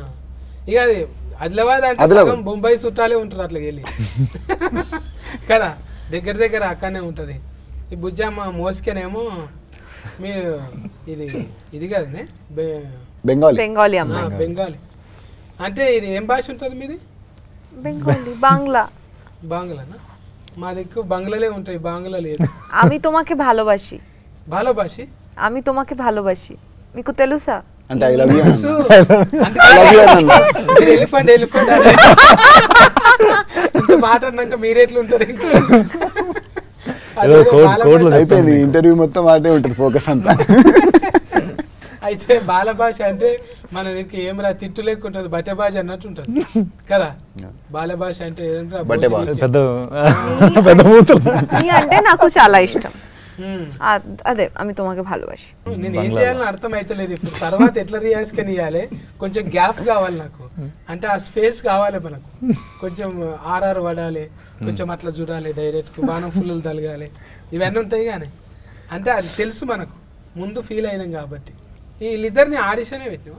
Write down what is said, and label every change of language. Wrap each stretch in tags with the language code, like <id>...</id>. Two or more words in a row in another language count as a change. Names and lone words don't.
<te>ఇక అది ఆదిలాబాద్ అంటే బొంబాయి చుట్టాలే ఉంటారు అట్లా వెళ్ళి కదా దగ్గర అక్కడనే ఉంటది ఈ బుజ్జమ్మ మోసుకేనేమో మీరు ఇది కదనే బెంగాలీ బెంగాలీ అంటే ఇది ఏం భాష ఉంటుంది మీది బెంగాలీ బాంగ్లానా మా దిక్కు బంగ్లాలే ఉంటాయి బాంగ్లా లేదు</te> <bn>আমি তোমাকে ভালোবাসি আমি তোমাকে ভালোবাসি</bn> <te>మీకు తెలుసా అంటే</te> <en>I love you</en> <te>ఎలిఫెంట్ మాట్లాడినాక మీరెట్లుంటారు అయిపోయింది ఇంటర్వ్యూ మొత్తం మాటే ఉంటుంది ఫోకస్ అంతా అయితే బాల భాష అంటే మన దగ్గర ఏమరా తిట్టు లేకుంటుంది బట్టే భాష అన్నట్టు ఉంటుంది కదా బాల భాష అంటే అంటే నాకు చాలా ఇష్టం అదే</te> <bn>আমি তোমাকে ভালোবাসি</bn> <te>నేను ఏం చేయాలని అర్థం అయితలేదు ఇప్పుడు తర్వాత ఎట్లా రియాక్షన్ ఇవ్వాలి కొంచెం గ్యాప్ కావాలి నాకు అంటే ఆ స్పేస్ కావాలి మనకు కొంచెం ఆర్ఆర్ పడాలి కొంచెం అట్లా చూడాలి డైరెక్ట్ బాణం ఫుల్లు తలగాలి ఇవన్నీ ఉంటాయి కానీ అంటే అది తెలుసు మనకు ముందు ఫీల్ అయినాం కాబట్టి వీళ్ళిద్దరిని ఆడిషనే పెట్టినా</te>